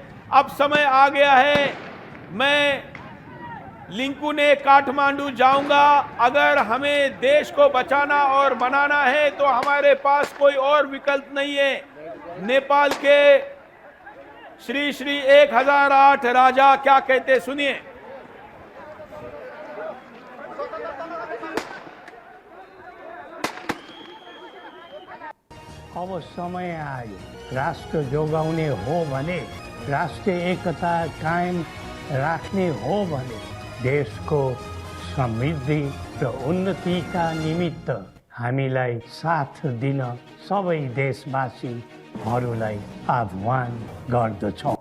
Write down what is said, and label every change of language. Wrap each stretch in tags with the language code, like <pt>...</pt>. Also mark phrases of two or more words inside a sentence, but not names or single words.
<hi>अब समय आ गया है, मैं लिंकुने काठमांडू जाऊंगा। अगर हमें देश को बचाना और बनाना है तो हमारे पास कोई और विकल्प नहीं है। नेपाल के श्री श्री 1008 राजा क्या कहते सुनिए।</hi> <ne>अब समय आयो, राष्ट्र जोगाउने हो भने, राष्ट्रिय एकता कायम राख्ने हो भने देशको समृद्धि र उन्नतिका निमित्त हामीलाई साथ दिन सबै देशवासीहरूलाई आह्वान गर्दछौँ।</ne>